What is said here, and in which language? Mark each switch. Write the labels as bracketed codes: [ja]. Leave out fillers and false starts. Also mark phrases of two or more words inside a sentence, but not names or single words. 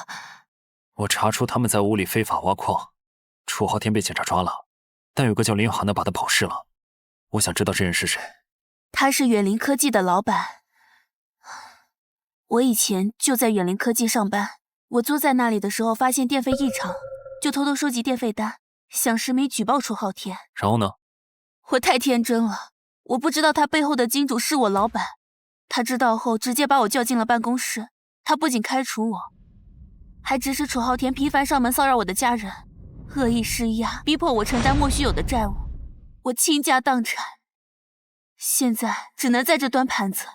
[zh] 我查出他们在屋里非法挖矿，楚昊天被警察抓了，但有个叫林远航的把他保释了。我想知道这人是谁。他是远林科技的老板。我以前就在远林科技上班，我租在那裡的时候发现電費異常，就偷偷收集電費單，想實名舉報楚昊天。然後呢？我太天真了，我不知道他背後的金主是我老板。他知道後直接把我叫進了辦公室，他不僅開除我，還指使楚昊天頻繁上門騷擾我的家人，惡意施壓，逼迫我承擔莫須有的債務，我傾家蕩產，現在只能在這端盤子。